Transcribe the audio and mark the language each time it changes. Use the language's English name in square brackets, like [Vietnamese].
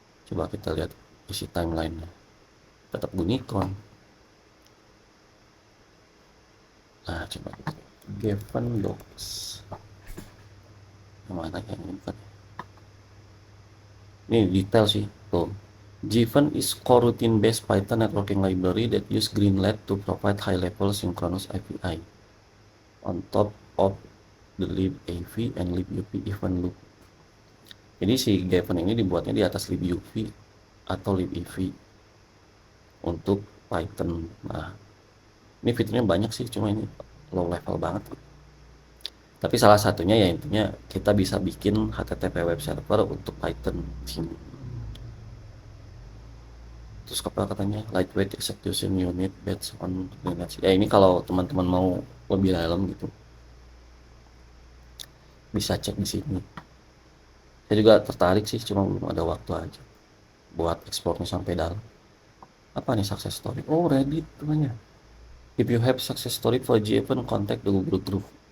[Indonesian] Coba kita lihat isi timelinenya. Tetap unicorn. Nah, coba Given Docs. Yang mana yang ini bukan? Ini detail sih. Tuh. [English] Given is coroutine-based Python networking library that use Greenlet to provide high-level synchronous API on top of the libav and libuv event loop. [Indonesian] Jadi si Given ini dibuatnya di atas libuv atau libav untuk Python. Nah, ini fiturnya banyak sih, cuma ini [English] low level [Indonesian] banget. Tapi salah satunya ya intinya kita bisa bikin HTTP web server untuk Python sini. Terus apa katanya [English] lightweight execution unit based on Linux. [Indonesian] Ya ini kalau teman-teman mau lebih dalam gitu bisa cek di sini. Saya juga tertarik sih, cuma belum ada waktu aja buat ekspornya sampai dalam. Apa nih [English] success story? [Indonesian] Oh, Reddit namanya. [English] If you have success story for G-Event, contact the Google Group.